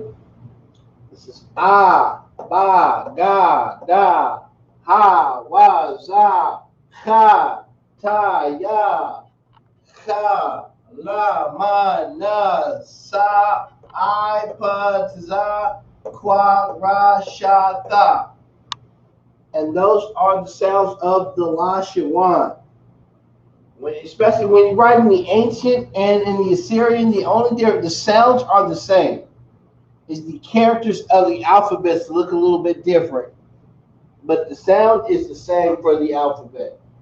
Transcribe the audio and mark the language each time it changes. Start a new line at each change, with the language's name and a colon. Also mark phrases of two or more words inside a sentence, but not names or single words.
English: This is
Aramaic: ah, ba, ga, da, ha, wa, za, ha, ta, ya, ha, la, ma, na, sa, I, pa, za, qua, ra, sha, tha.
English: And those are the sounds of the Lashawan. Especially when you write in the ancient and in the Assyrian, the sounds are the same. It's the characters of the alphabets look a little bit different, but the sound is the same for the alphabet.